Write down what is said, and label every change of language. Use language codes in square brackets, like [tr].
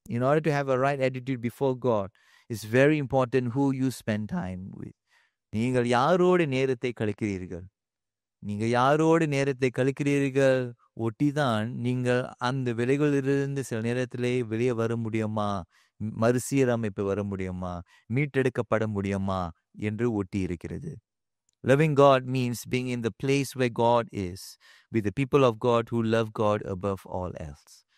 [en] In order to have a right attitude before God, it's very important who you spend time with. [ta] நீங்கள் யாரோடு நேரத்தை கழிக்கிறீர்கள், நீங்கள் யாரோடு நேரத்தை கழிக்கிறீர்கள் ஒட்டிதான் நீங்கள் அந்த விளைவுகளிலிருந்து சில நேரத்திலே வெளியே வர முடியுமா, மறுசீரமைப்பு வர முடியுமா, மீட்டெடுக்கப்பட முடியுமா என்று ஒட்டி இருக்கிறது. [en] Loving God means being in the place where God is, with the people of God who love God above all else.